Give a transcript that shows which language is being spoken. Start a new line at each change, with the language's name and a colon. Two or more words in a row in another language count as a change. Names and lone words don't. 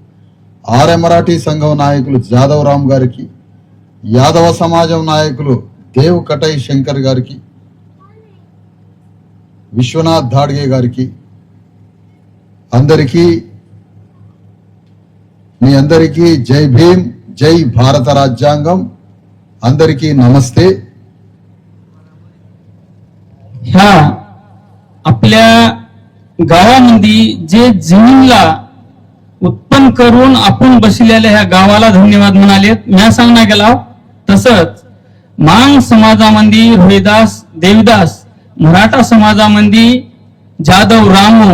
Telugu: ఆర్య మరాఠీ సంఘం నాయకులు జాదవ్ రామ్ గారికి, యాదవ సమాజం నాయకులు దేవ్ కటై శంకర్ గారికి, విశ్వనాథ్ ధాడ్గే గారికి, అందరికీ మీ అందరికీ జై భీమ్, జై భారత రాజ్యాంగం. అందరికీ नमस्ते.
Marathi: ह्या आपल्या गावामध्ये जे जमीनला उत्पन्न करून आपण बसलेल्या ह्या गावाला धन्यवाद म्हणालेत. म्या सांगणार गेला तसंच मांग समाजामध्ये रोहिदास देवदास, मराठा समाजामध्ये जाधव रामू,